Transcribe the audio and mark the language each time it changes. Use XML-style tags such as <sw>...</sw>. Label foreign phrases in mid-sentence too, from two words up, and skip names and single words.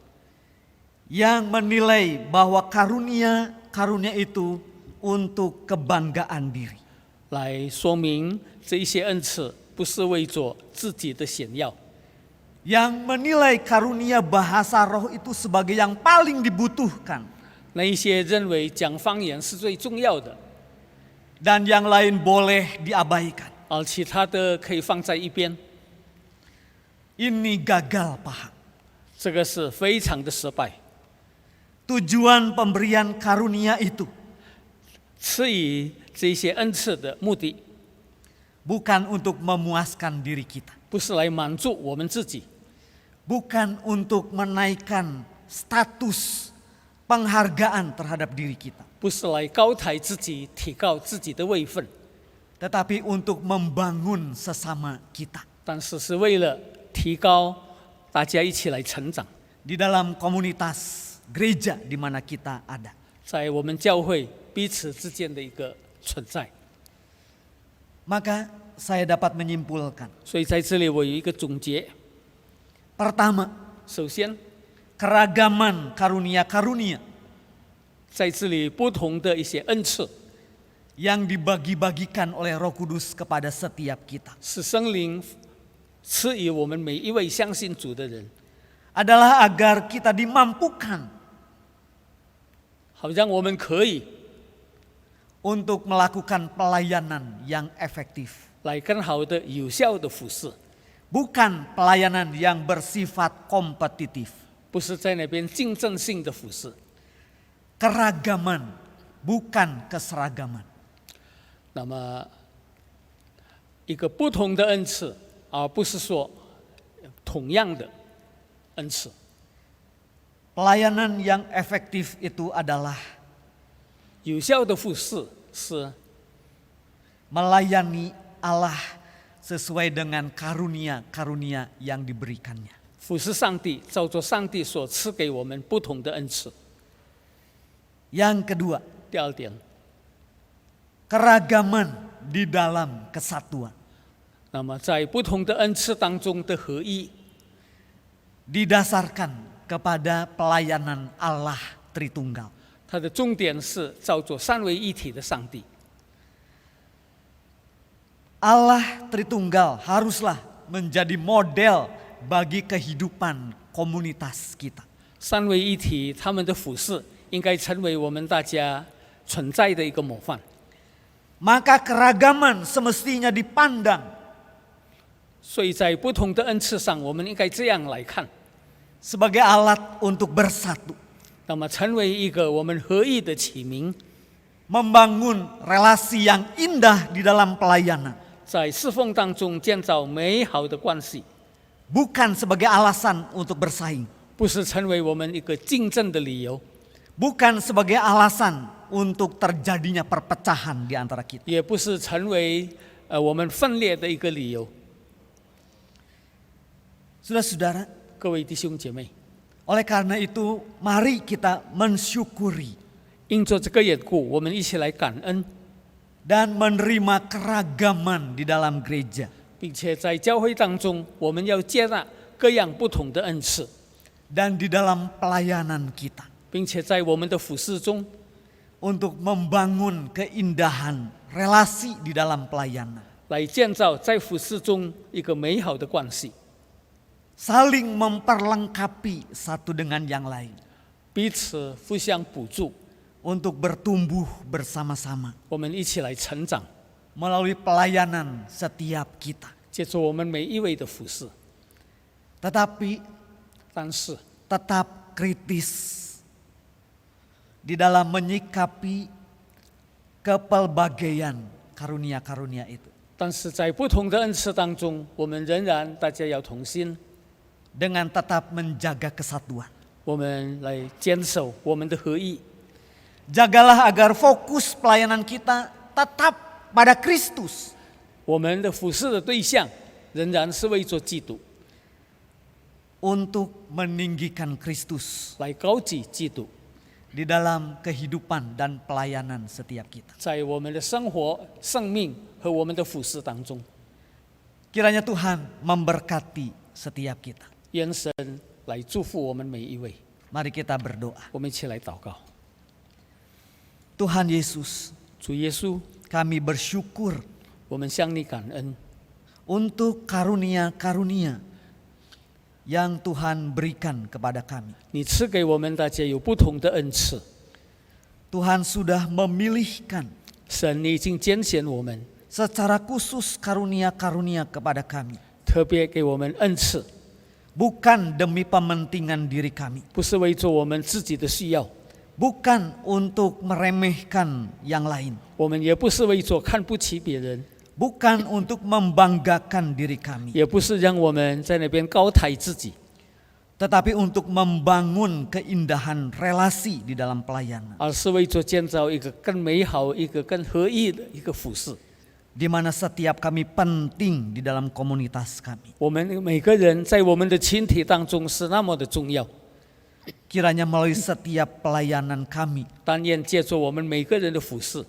<id>Yang menilai bahwa karunia itu untuk kebanggaan diri.</id> <zh>来说明这一些恩赐不是为着自己的显耀，</zh> <id>Yang menilai karunia bahasa roh itu sebagai yang paling dibutuhkan.</id> <zh>那一些认为讲方言是最重要的，</zh> <id>Dan yang lain boleh diabaikan.</id> <zh>而其他的可以放在一边，</zh> <id>Ini gagal paham.</id> <zh>这个是非常的失败。</zh> <id>Tujuan pemberian karunia itu</id> <zh>赐予这些恩赐的目的，</zh> <id>bukan untuk memuaskan diri kita.</id> <zh>不是来满足我们自己，</zh> <id>Bukan untuk menaikkan status penghargaan terhadap diri kita.</id> <zh>不是来高抬自己、提高自己的位分，</zh> <id>Tetapi untuk membangun sesama kita.</id> <zh>但是是为了提高大家一起来成长，</zh> <id>Di dalam komunitas gereja di mana kita ada.</id> <zh>在我们教会彼此之间的一个存在。</zh> <id>Maka saya dapat menyimpulkan.</id> <zh>所以在这里我有一个总结：</zh> <id>Pertama,</id> <zh>首先，</zh> <id>keragaman karunia-karunia</id> <zh>在这里不同的一些恩赐</zh> <id>yang dibagi-bagikan oleh Roh Kudus kepada setiap kita</id> <zh>是圣灵赐予我们每一位相信主的人，</zh> <id>adalah agar kita dimampukan</id> <zh>好让我们可以</zh> <id>untuk melakukan pelayanan yang efektif.</id> <zh>来更好的、有效的服侍，</zh> <id>Bukan pelayanan yang bersifat kompetitif.</id> <zh>不是在那边竞争性的服侍。</zh> <id>Keragaman, bukan keseragaman.</id> <zh>那么，一个不同的恩赐，而不是说同样的恩赐。</zh> <id>Pelayanan yang efektif itu adalah</id> <zh>有效的服侍是</zh> <id>melayani Allah sesuai dengan karunia-karunia yang diberikannya.</id> <zh>服侍上帝，照着上帝所赐给我们不同的恩赐。</zh> <id>Yang kedua,</id> <zh>第二点，</zh> <id>keragaman di dalam kesatuan.</id> <zh>那么在不同的恩赐当中的合一，</zh> <id>Didasarkan kepada pelayanan Allah Tritunggal.</id> <zh>它的重点是照着三位一体的上帝。</zh> <id>Allah Tritunggal haruslah menjadi model bagi kehidupan komunitas kita.</id> <zh>三位一体，他们的服侍应该成为我们大家存在的一个模范。</zh> <id>Maka keragaman semestinya dipandang</id> <zh>所以在不同的恩赐上，我们应该这样来看，</zh> <id>sebagai alat untuk bersatu.</id> <zh>那么成为一个我们合一的启明，</zh> <id>membangun relasi yang indah di dalam pelayanan.</id> <zh>在侍奉当中建造美好的关系，</zh> <id>Bukan sebagai alasan untuk bersaing.</id> <zh>不是成为我们一个竞争的理由，</zh> <id>Bukan sebagai alasan untuk terjadinya perpecahan di antara kita.</id> <zh>也不是成为我们分裂的一个理由。</zh> <id>Saudara-saudara,</id> <zh>各位弟兄姐妹，</zh> <id>oleh karena itu mari kita mensyukuri</id> <zh>因着这个缘故，我们一起来感恩，</zh> <id>dan menerima keragaman di dalam gereja.</id> <zh>并且在教会当中，我们要接纳各样不同的恩赐，</zh> <id>Dan di dalam pelayanan kita.</id> <zh>并且在我们的服事中，</zh> <id>Untuk membangun keindahan relasi di dalam pelayanan.</id> <zh>来建造在服事中一个美好的关系，</zh> <id>Saling memperlengkapi satu dengan yang lain.</id> <zh>彼此互相补助，</zh> <id>Untuk bertumbuh bersama-sama.</id> <zh>我们一起来成长，</zh> <id>Melalui pelayanan setiap kita.</id> <zh>借助我们每一位的服事。</zh> <id>Tetapi</id> <zh>但是</zh> <id>tetap kritis di dalam menyikapi kepelbagaian karunia-karunia itu.</id> <zh>但是在不同的恩赐当中，我们仍然大家要同心，</zh> <id>Dengan tetap menjaga kesatuan.</id> <zh>我们来坚守我们的合一，</zh> <id>Jagalah agar fokus pelayanan kita tetap pada Kristus.</id> <zh>我们的服事的对象仍然是为着基督，</zh> <id>Untuk meninggikan Kristus</id> <zh>来高举基督，</zh> <id>di dalam kehidupan dan pelayanan setiap kita.</id> <zh>在我们的生活、生命和我们的服事当中，</zh> <id>Kiranya Tuhan memberkati setiap kita.</id> <zh>愿神来祝福我们每一位。</zh> <id>Mari kita berdoa.</id> <zh>我们一起来祷告。</zh> <id>Tuhan Yesus,</id> <zh>主耶稣，</zh> <id>kami bersyukur</id> <zh>我们向你感恩，</zh> <id>untuk karunia-karunia yang Tuhan berikan kepada kami.</id> <zh>你赐给我们大家有不同的恩赐，</zh> <id>Tuhan sudah memilihkan</id> <zh>神你已经拣选我们，</zh> <id>secara khusus karunia-karunia kepada kami.</id> <zh>特别给我们恩赐，</zh> <id>Bukan demi kepentingan diri kami.</id> <zh>不是为着我们自己的需要，</zh> <id>Bukan untuk meremehkan yang lain.</id> <zh>我们也不是为着看不起别人，</zh> <id>Bukan untuk membanggakan diri kami.</id> <zh>也不是让我们在那边高抬自己，</zh> <id>Tetapi untuk membangun keindahan relasi di dalam pelayanan.</id> <zh>而是为着建造一个更美好、一个更合一的一个服事。</zh> <id>Di mana setiap kami penting di dalam komunitas kami.</id> <zh>我们每个人在我们的群体当中是那么的重要，</zh> <id>Kiranya melalui setiap pelayanan kami,</id> <zh>但愿借着我们每个人的服事，</zh>